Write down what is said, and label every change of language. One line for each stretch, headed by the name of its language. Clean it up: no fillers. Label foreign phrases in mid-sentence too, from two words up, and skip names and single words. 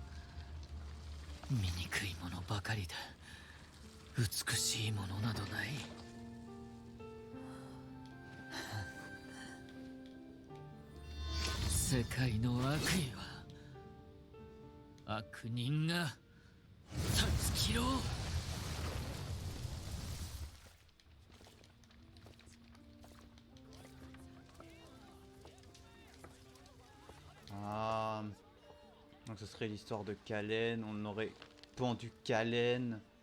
Japanese: 醜いものばかりで美しいものなどない。世界の悪意は悪人が断ち切ろう。
French: Ah, donc ce serait l'histoire de Kalen, on aurait pendu Kalen.